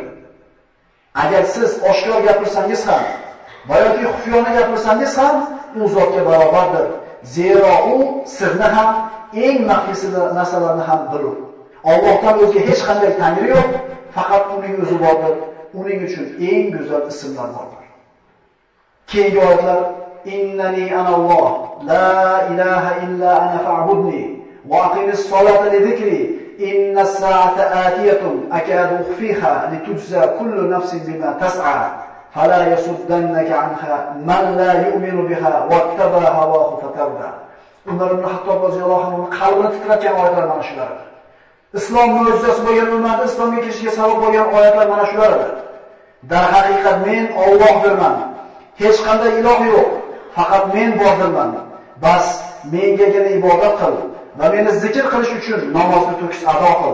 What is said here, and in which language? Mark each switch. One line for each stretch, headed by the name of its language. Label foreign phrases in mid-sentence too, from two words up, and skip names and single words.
Uzbek: Agar siz oshkor gapirsangiz ham, yoki xufiyona gapirsangiz ham, u zotga barobardir. Zero u sirni ham, eng maxfiy narsalarni ham bilur. Allohdan o'zga hech qanday tangri yo'q, faqat uning o'zi bordir. Uning uchun eng go'zal ismlar bordir. Keyingi oyatlar:
Arabic: إنني أنا الله لا إله إلا أنا فاعبدني وأقم الصلاة لذكري. إن الساعة آتية أكاد أخفيها لتجزى كل نفس بما تسعى. فلا يصدنك عنها من لا يؤمن بها واتبع هواه فتردى.
Uzbek: Umar ibn Xattob
Arabic: رضي الله عنه
Uzbek: qalbini titratgan oyatlar mana shular. Islom mo'jizasi bo'lgan ummatni islomga kirishiga sabab bo'lgan oyatlar mana shulardir. Dar haqiqat men Allohdirman. Hech qanday iloh yo'q, faqat men bordirman. Bas mengagina ibodat qil va meni zikr qilish uchun namozni to'kis ado qil.